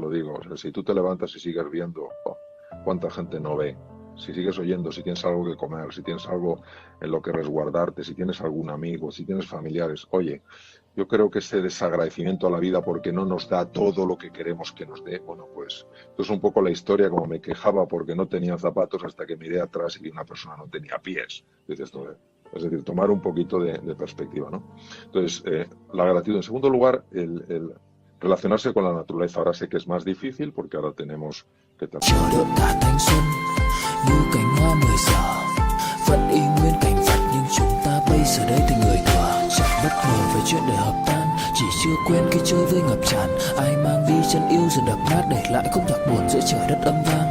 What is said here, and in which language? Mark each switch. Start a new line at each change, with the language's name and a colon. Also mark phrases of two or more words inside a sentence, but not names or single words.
Spanish: lo digo, o sea, si tú te levantas y sigues viendo cuánta gente no ve, si sigues oyendo, si tienes algo que comer, si tienes algo en lo que resguardarte, si tienes algún amigo, si tienes familiares, oye, yo creo que ese desagradecimiento a la vida porque no nos da todo lo que queremos que nos dé, bueno, pues esto es un poco la historia, como me quejaba porque no tenía zapatos hasta que miré atrás y vi una persona no tenía pies. Dices, es decir, tomar un poquito de perspectiva, ¿no? Entonces, la gratitud. En segundo lugar, el relacionarse con la naturaleza. Ahora sé que es más difícil porque ahora tenemos que
Vietnamese: bất ngờ về chuyện để hợp tan, chỉ chưa quen khi chơi với ngập tràn. Ai mang đi chân yêu rồi đập nát, để lại khúc nhạc buồn giữa trời đất âm vang.